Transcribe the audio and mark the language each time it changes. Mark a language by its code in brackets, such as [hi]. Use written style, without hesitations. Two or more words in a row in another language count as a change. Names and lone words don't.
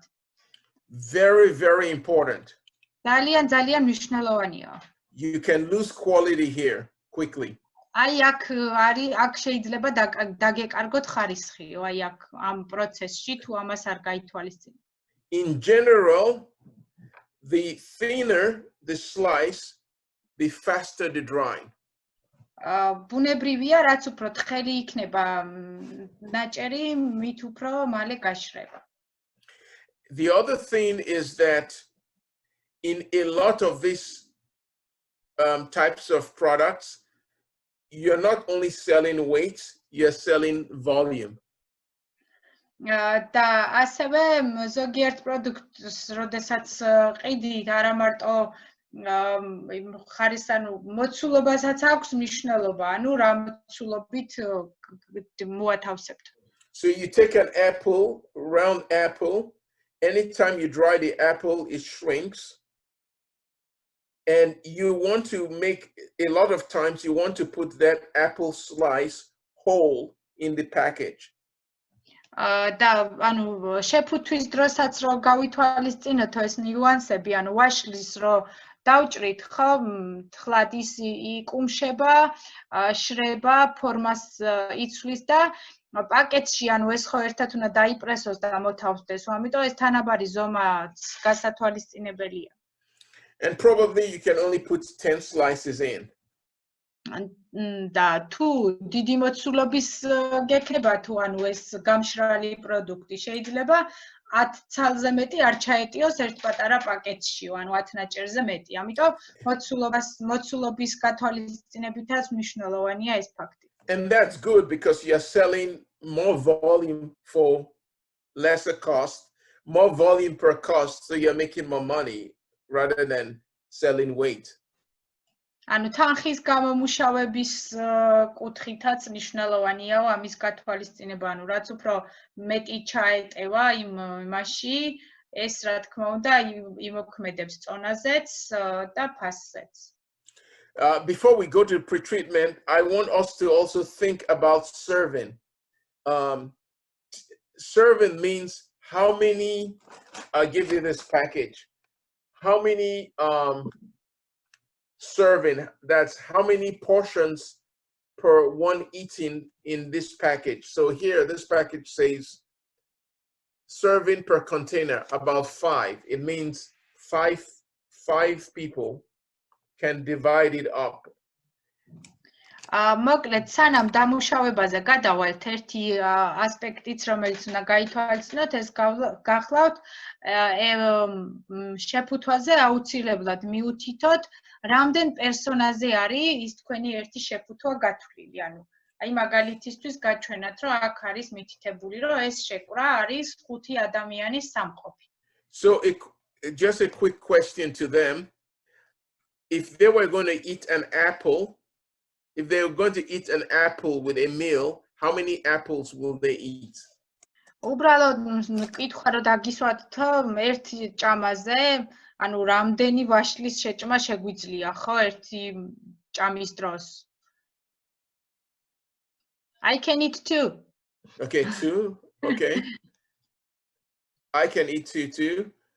[en] Very, very important. [ka] ძალიან მნიშვნელოვანია. [en] You can lose quality here quickly. [ka] აი აქ შეიძლება დაგეკარგოთ ხარისხიო, აი აქ ამ პროცესში თუ ამას არ გაითვალისწინებთ. [en] In general, the thinner the slice, the faster the drying. [ka] ბუნებრივია, რაც უფრო თხელი იქნება ნაჭერი, მით უფრო მალე გაშრება. [en] The other thing is that in a lot of these types of products, you're not only selling weight, you're selling volume. [ka] და ასევე ზოგიერთ პროდუქტს, როდესაც ყიდით, არა მარტო ხარის ანუ მოცულობასაც აქვს მნიშვნელობა, ანუ რა მოცულობით მოათავსებთ. [en] So you take an apple, round apple, anytime you dry the apple, it shrinks. And you want to make, a lot of times you want to put that apple slice whole in the package. [ka] და ანუ შეფუთვის დროსაც რო გავითვალისწინოთ ეს ნიუანსები, ანუ ვაშლის რო დავჭრით ხო, თხლად ის იკუმშება, შრება, ფორმას იცვლის და პაკეტში ანუ ეს ხო ერთად უნდა დაიპრესოს და მოთავსდეს, ამიტომ ეს თანაბარი ზომაც გასათვალისწინებელია. [en] And probably you can only put 10 slices in. [ka] და თუ დიდი მოცულობის გექნება თუ ანუ ეს გამშრალი პროდუქტი შეიძლება 10 ცალზე მეტი არ ჩაეტიოს ერთ პატარა პაკეტში, ანუ 10 ნაჭერზე მეტი. ამიტომ მოცულობის გათვალისწინებითაც მნიშვნელოვანია ეს ფაქტი. [en] And that's good because you're selling more volume for lesser cost, more volume per cost, so you're making more money rather than selling weight. [ka] ანუ თანხის გამომუშავების კუთხითაც მნიშვნელოვანია ამის გათვალისწინება, ანუ რაც უფრო მეტი ჩაეტევა იმაში, ეს რა თქმა უნდა იმოქმედებს წონაზეც და ფასზეც. [en] Before we go to pre-treatment, I want us to also think about serving. Serving means how many, I'll give you this package. How many serving, that's how many portions per one eating in this package. So here, this package says serving per container, about 5. It means five people can divide it up. [ka] მოკლედ, სანამ დამუშავებაზე გადავალთ, ერთი ასპექტიც, რომელიც უნდა გაითვალისწინოთ, ეს გახლავთ შეფუთვაზე აუცილებლად მიუთითოთ, რამდენ პერსონაზე არის ის თქვენი ერთი შეფუთვა გათვლილი. ანუ აი მაგალითისთვის გაჩვენათ, რომ აქ არის მითითებული, რომ ეს შეკვრა არის 5 ადამიანის სამყოფი. [en] So just a quick question to them. If they were going to eat an apple, if they were going to eat an apple with a meal, how many apples will they eat? [ka] უბრალოდ კითხვა რომ დაგისვათ ერთი ჭამაზე, ანუ რამდენი ვაშლის შეჭმა შეგვიძლია, ხო, ერთი ჭამის დროს? [en] I can eat 2. Okay, 2. Okay. I can eat 2 too.